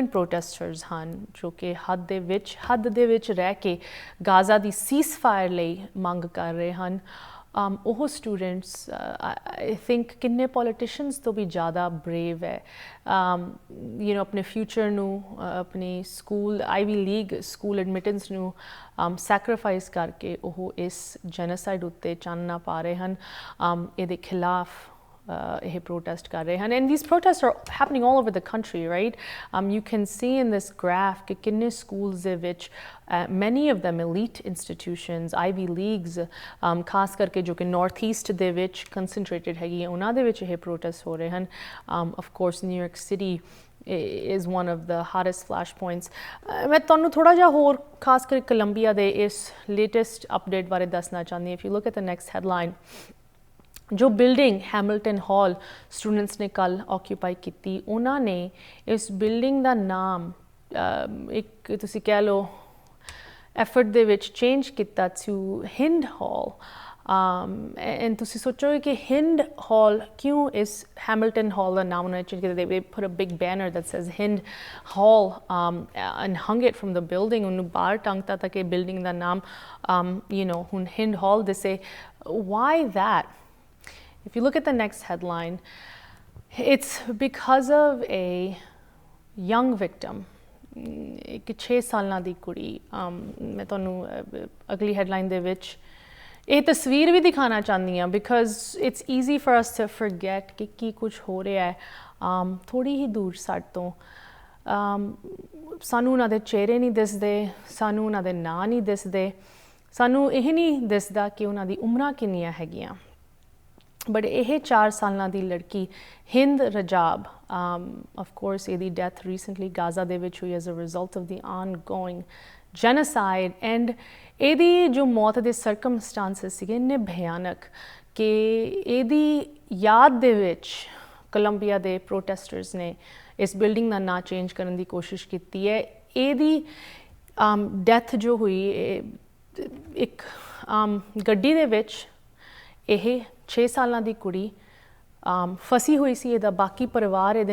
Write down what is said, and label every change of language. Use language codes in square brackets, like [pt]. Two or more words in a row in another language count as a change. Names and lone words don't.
[pa] ਪ੍ਰੋਟੈਸਟਰਸ ਹਨ ਜੋ ਕਿ ਹੱਦ ਦੇ ਵਿੱਚ ਰਹਿ ਕੇ ਗਾਜ਼ਾ ਦੀ ਸੀਜ਼ਫਾਇਰ ਲਈ ਮੰਗ ਕਰ ਰਹੇ ਹਨ ਉਹ ਸਟੂਡੈਂਟਸ [en] I think [pa] ਕਿੰਨੇ ਪੋਲੀਟੀਸ਼ੀਅਨਸ ਤੋਂ ਵੀ ਜ਼ਿਆਦਾ ਬਰੇਵ ਹੈ [en] you know [pa] ਆਪਣੇ ਫਿਊਚਰ ਨੂੰ ਆਪਣੀ ਸਕੂਲ [en] Ivy League school admittance [pa] ਨੂੰ ਸੈਕਰੀਫਾਈਸ ਕਰਕੇ ਉਹ ਇਸ ਜੈਨੋਸਾਈਡ ਉੱਤੇ ਚਾਨਣਾ ਪਾ ਰਹੇ ਹਨ ਇਹਦੇ ਖਿਲਾਫ ਇਹ protest ਕਰ ਰਹੇ ਹਨ [en] and these protests are happening all over the country, right? You can see in this graph [pa] ਕਿ ਕਿੰਨੇ schools ਦੇ ਵਿੱਚ [en] many of them elite institutions, Ivy Leagues, [pa] ਖਾਸ ਕਰਕੇ ਜੋ ਕਿ [en] north east [pa] ਦੇ ਵਿੱਚ concentrated ਹੈਗੀ ਹੈ ਉਹਨਾਂ ਦੇ ਵਿੱਚ ਇਹ protest ਹੋ ਰਹੇ ਹਨ [en] of course New York City is one of the hottest flashpoints. [pa] ਮੈਂ ਤੁਹਾਨੂੰ ਥੋੜਾ ਜਿਹਾ ਹੋਰ ਖਾਸ ਕਰਕੇ ਕੋਲੰਬੀਆ ਦੇ ਇਸ [en] latest update [pa] ਬਾਰੇ ਦੱਸਣਾ ਚਾਹੁੰਦੀ ਹਾਂ [en] if you look at the next headline [pa] ਜੋ ਬਿਲਡਿੰਗ ਹੈਮਿਲਟਨ ਹਾਲ ਸਟੂਡੈਂਟਸ ਨੇ ਕੱਲ੍ਹ ਆਕਿਊਪਾਈ ਕੀਤੀ ਉਹਨਾਂ ਨੇ ਇਸ ਬਿਲਡਿੰਗ ਦਾ ਨਾਮ ਇੱਕ ਤੁਸੀਂ ਕਹਿ ਲਓ ਐਫਰਟ ਦੇ ਵਿੱਚ ਚੇਂਜ ਕੀਤਾ [en] to Hind Hall and [pa] ਤੁਸੀਂ ਸੋਚੋਗੇ ਕਿ ਹਿੰਦ ਹਾਲ ਕਿਉਂ ਇਸ ਹੈਮਿਲਟਨ ਹਾਲ ਦਾ ਨਾਮ ਉਹਨਾਂ ਨੇ ਚੇਂਜ ਕੀਤਾ [en] they put a big banner that says Hind Hall and hung it from the building [pa] ਉਹਨੂੰ ਬਾਹਰ ਟੰਗਤਾ ਤਾਂ ਕਿ ਬਿਲਡਿੰਗ ਦਾ ਨਾਮ [en] you know [pa] ਹੁਣ ਹਿੰਦ ਹਾਲ ਦਿਸੇ [en] why that If you look at the next headline, it's because of a young victim. [pa] ਇੱਕ 6 ਸਾਲਾਂ ਦੀ ਕੁੜੀ ਮੈਂ ਤੁਹਾਨੂੰ ਅਗਲੀ ਹੈਡਲਾਈਨ ਦੇ ਵਿੱਚ ਇਹ ਤਸਵੀਰ ਵੀ ਦਿਖਾਉਣਾ ਚਾਹੁੰਦੀ ਹਾਂ [en] because it's easy for us to forget [pa] ਕਿ ਕੀ ਕੁਝ ਹੋ ਰਿਹਾ ਹੈ ਥੋੜ੍ਹੀ ਹੀ ਦੂਰ ਸਾਡੇ ਤੋਂ ਸਾਨੂੰ ਉਹਨਾਂ ਦੇ ਚਿਹਰੇ ਨਹੀਂ ਦਿਸਦੇ ਸਾਨੂੰ ਉਹਨਾਂ ਦੇ ਨਾਂ ਨਹੀਂ ਦਿਸਦੇ ਸਾਨੂੰ ਇਹ ਨਹੀਂ ਦਿਸਦਾ ਕਿ ਉਹਨਾਂ ਦੀ ਉਮਰਾਂ ਕਿੰਨੀਆਂ ਹੈਗੀਆਂ ਬਟ ਇਹ 4 ਸਾਲਾਂ ਦੀ ਲੜਕੀ ਹਿੰਦ ਰਜਾਬ [en] of course [pa] ਇਹਦੀ [en] death recently [pa] ਗਾਜ਼ਾ ਦੇ ਵਿੱਚ ਹੋਈ [en] as a result of the ongoing genocide and [pa] ਇਹਦੀ ਜੋ ਮੌਤ ਦੇ ਸਰਕਮਸਟੈਂਸਸ ਸੀਗੇ ਇੰਨੇ ਭਿਆਨਕ ਕਿ ਇਹਦੀ ਯਾਦ ਦੇ ਵਿੱਚ ਕੋਲੰਬੀਆ ਦੇ ਪ੍ਰੋਟੈਸਟਰਸ ਨੇ ਇਸ ਬਿਲਡਿੰਗ ਦਾ ਨਾਂ ਚੇਂਜ ਕਰਨ ਦੀ ਕੋਸ਼ਿਸ਼ ਕੀਤੀ ਹੈ ਇਹਦੀ ਡੈਥ ਜੋ ਹੋਈ ਇੱਕ ਗੱਡੀ ਦੇ ਵਿੱਚ ਇਹ 6 ਸਾਲਾਂ ਦੀ ਕੁੜੀ ਫਸੀ ਹੋਈ ਸੀ ਇਹਦਾ ਬਾਕੀ ਪਰਿਵਾਰ ਇਹਦੇ